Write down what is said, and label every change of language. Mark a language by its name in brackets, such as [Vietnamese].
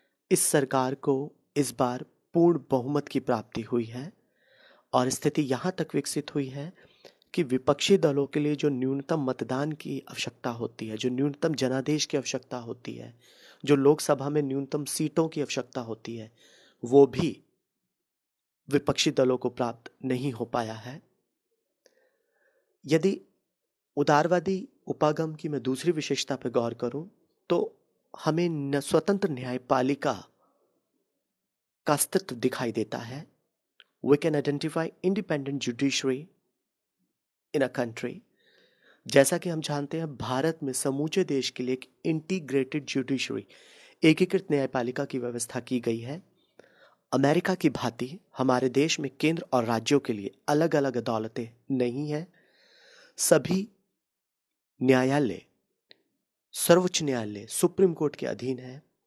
[Hindi] इस सरकार को इस बार पूर्ण बहुमत की प्राप्ति हुई है और स्थिति यहाँ तक विकसित हुई है कि विपक्षी दलों के लिए जो न्यूनतम मतदान की आवश्यकता होती है, जो न्यूनतम जनादेश की आवश्यकता होती है, जो लोकसभा में न्यूनतम सीटों की आवश्यकता होती है, वो भी विपक्षी दलों को प्राप्त नहीं हो पाया है। यदि उदारवादी उपागम की मैं दूसरी विशेषता पर गौर करूं तो हमें स्वतंत्र न्यायपालिका का अस्तित्व दिखाई देता है। [English] We can identify independent judiciary in a country। [Hindi] जैसा कि हम जानते हैं भारत में समूचे देश के लिए एक इंटीग्रेटेड जुडिशरी, एकीकृत न्यायपालिका की व्यवस्था की गई है। अमेरिका की भांति हमारे देश में केंद्र और राज्यों के लिए अलग अलग अदालतें नहीं हैं। सभी न्यायालय सर्वोच्च न्यायालय सुप्रीम कोर्ट के अधीन है।